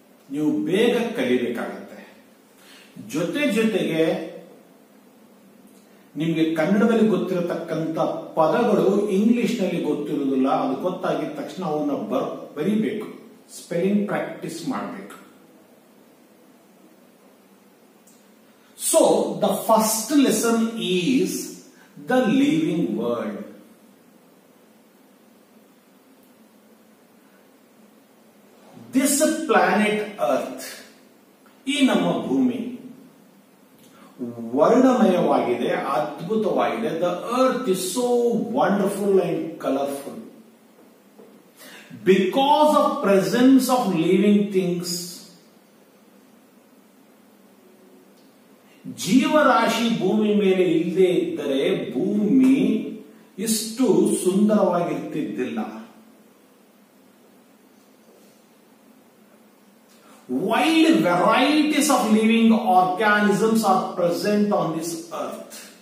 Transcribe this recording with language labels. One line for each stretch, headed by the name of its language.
Kannada: ನೀವು ಬೇಗ ಕಲಿಬೇಕಾಗತ್ತೆ. ಜೊತೆಗೆ ನಿಮ್ಗೆ ಕನ್ನಡದಲ್ಲಿ ಗೊತ್ತಿರತಕ್ಕಂತ ಪದಗಳು ಇಂಗ್ಲಿಷ್ ನಲ್ಲಿ ಗೊತ್ತಿರುವುದಿಲ್ಲ. ಅದು ಗೊತ್ತಾಗಿದ ತಕ್ಷಣ ಅವನ್ನ ಬರೀಬೇಕು, ಸ್ಪೆಲ್ಲಿಂಗ್ ಪ್ರಾಕ್ಟೀಸ್ ಮಾಡಬೇಕು.
English: So, the first lesson is the living world. This planet Earth,
Kannada: ಈ ನಮ್ಮ ಭೂಮಿ ವರ್ಣಮಯವಾಗಿದೆ, ಅದ್ಭುತವಾಗಿದೆ.
English: The earth is so wonderful and colorful. Because of presence of living things,
Kannada: ಜೀವರಾಶಿ ಭೂಮಿ ಮೇಲೆ ಇಲ್ಲದೆ ಇದ್ದರೆ ಭೂಮಿ ಇಷ್ಟು ಸುಂದರವಾಗಿರ್ತಿದ್ದಿಲ್ಲ.
English: Wide varieties of living organisms are present on this earth.